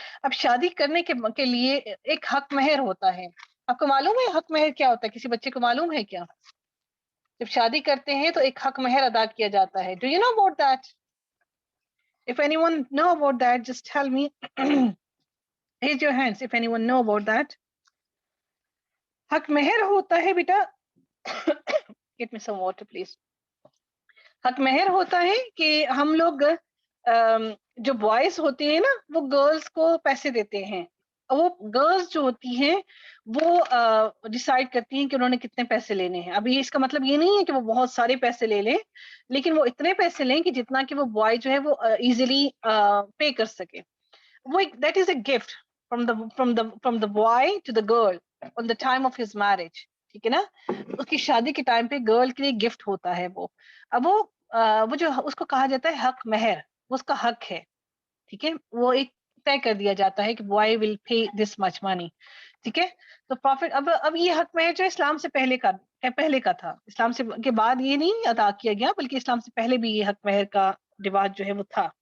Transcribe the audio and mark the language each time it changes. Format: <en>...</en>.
<ur>اب شادی کرنے کے لیے ایک حق مہر ہوتا ہے. آپ کو معلوم ہے حق مہر کیا ہوتا ہے؟ کسی بچے کو معلوم ہے کیا؟ جب شادی کرتے ہیں تو ایک حق مہر ادا کیا جاتا ہے.</ur> <en>Do you know about that? If anyone know about that, just tell me. Raise your hands if anyone know about that.</en> <ur>حق مہر ہوتا ہے بیٹا.</ur> <en>Get me some water please.</en> <ur>حق مہر ہوتا ہے کہ ہم لوگ جو بوائز ہوتے ہیں نا وہ گرلز کو پیسے دیتے ہیں. وہ گرلز جو ہوتی ہیں وہ ڈیسائیڈ کرتی ہیں کہ انہوں نے کتنے پیسے لینے ہیں. ابھی اس کا مطلب یہ نہیں ہے کہ وہ بہت سارے پیسے لے لیں، لیکن وہ اتنے پیسے لیں کہ جتنا کہ وہ بوائے جو ہے وہ ایزیلی پے کر سکے.</ur> <en>وہ that is a gift from the boy to the girl on the time of his marriage.</en> <ur>ٹھیک ہے نا؟ اس کی شادی کے ٹائم پہ گرل کے لیے گفٹ ہوتا ہے وہ. اب وہ جو اس کو کہا جاتا ہے حق مہر، وہ اس کا حق ہے. ٹھیک ہے، وہ ایک طے کر دیا جاتا ہے کہ</ur> <en>boy will pay this much money.</en> <ur>ٹھیک ہے. تو پروفٹ اب یہ حق مہر جو اسلام سے پہلے کا تھا، اسلام سے کے بعد یہ نہیں ادا کیا گیا، بلکہ اسلام سے پہلے بھی یہ حق مہر کا رواج جو ہے وہ تھا.</ur>